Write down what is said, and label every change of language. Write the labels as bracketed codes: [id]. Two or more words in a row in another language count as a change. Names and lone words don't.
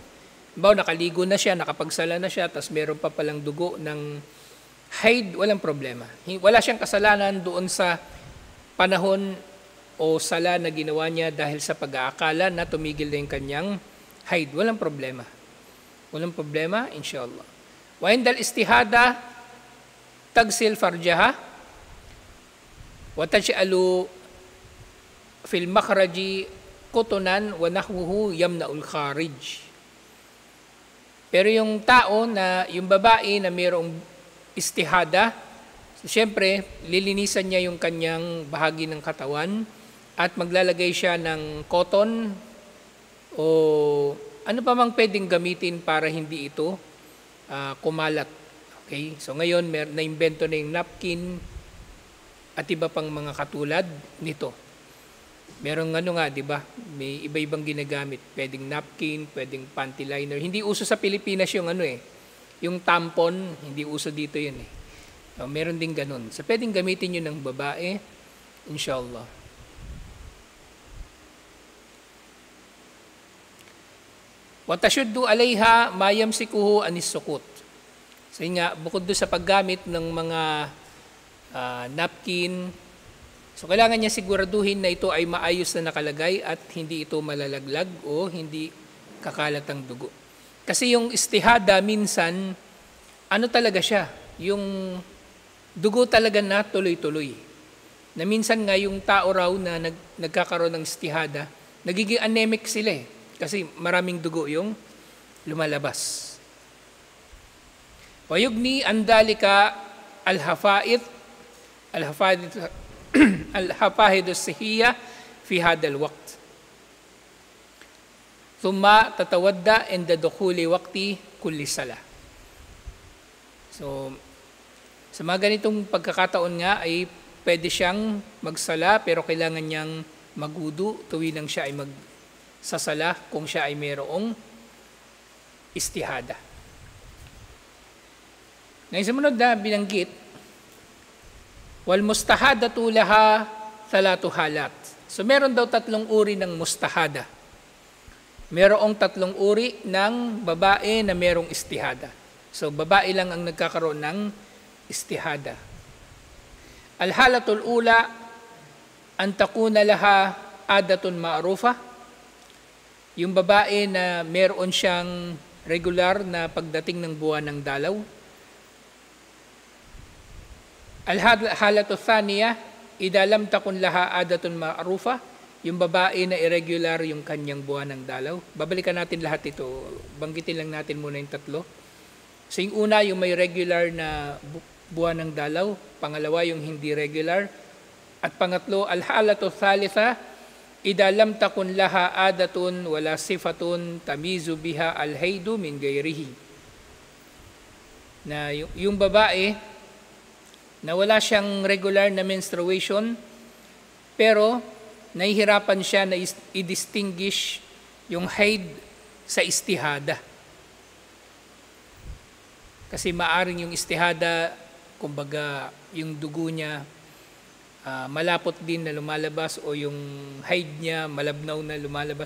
[tl] Halimbawa nakaligo na siya, nakapagsala na siya, tapos meron pa palang dugo ng haid, walang problema. Wala siyang kasalanan doon sa panahon o sala na ginawa niya dahil sa pag-aakala na tumigil na yung kanyang haid. Walang problema. Walang problema, inshallah. [ar] وعند الاستحاضة تغسل فرجها وتجعل في المخرج قطنا ونحوه يمنع الخارج. [tl] Pero yung tao na, yung babae na mayroong istihada, siyempre, lilinisan niya yung kanyang bahagi ng katawan at maglalagay siya ng cotton o ano pa mang pwedeng gamitin para hindi ito kumalat. Okay? So ngayon, na-invento na yung napkin at iba pang mga katulad nito. Merong ano nga, di ba? May iba-ibang ginagamit. Pwedeng napkin, pwedeng [en] panty liner. [tl] Hindi uso sa Pilipinas yung ano yung tampon, hindi uso dito yun So, meron din ganun. So, pwedeng gamitin yun ng babae, inshallah. [ar] وتشد عليها ما يمسكه عن السقوط. [tl] So, yun nga, bukod doon sa paggamit ng mga napkin, so kailangan niya siguraduhin na ito ay maayos na nakalagay at hindi ito malalaglag o hindi kakalat ang dugo. Kasi yung istihada minsan, ano talaga siya? Yung dugo talaga na tuloy-tuloy. Na minsan nga yung tao raw na nagkakaroon ng istihada, nagiging anemic sila kasi maraming dugo yung lumalabas. [ar] ويغني عن ذلك الحفائظ الصحية في هذا الوقت. ثم تتوضأ عند دخول وقت كل صلاة. [tl] So, sa mga ganitong pagkakataon nga ay pwede siyang magsala pero kailangan niyang magudu tuwing siya ay magsasala kung siya ay mayroong istihada. Ngayon sumunod na binanggit, [ar] والمستحاضة لها ثلاث حالات. [tl] So meron daw 3 uri ng mustahada. Merong 3 uri ng babae na merong istihada. So babae lang ang nagkakaroon ng istihada. [ar] الحالة الأولى أن تكون لها عادة معروفة. [tl] Yung babae na meron siyang regular na pagdating ng buwan ng dalaw. [ar] الحالة الثانية إذا لم تكن لها عادة معروفة. [tl] Yung babae na irregular yung kanyang buwan ng dalaw. Babalikan natin lahat ito. Banggitin lang natin muna yung 3. So yung una, yung may regular na buwan ng dalaw. Pangalawa, yung hindi regular. At pangatlo, [ar] الحالة الثالثة إذا لم تكن لها عادة ولا صفة تميز بها الحيض من غيره. [tl] Na yung babae na wala siyang regular na menstruation, pero nahihirapan siya na i-distinguish yung haid sa istihada. Kasi maaring yung istihada, kumbaga yung dugo niya malapot din na lumalabas o yung haid niya malabnaw na lumalabas.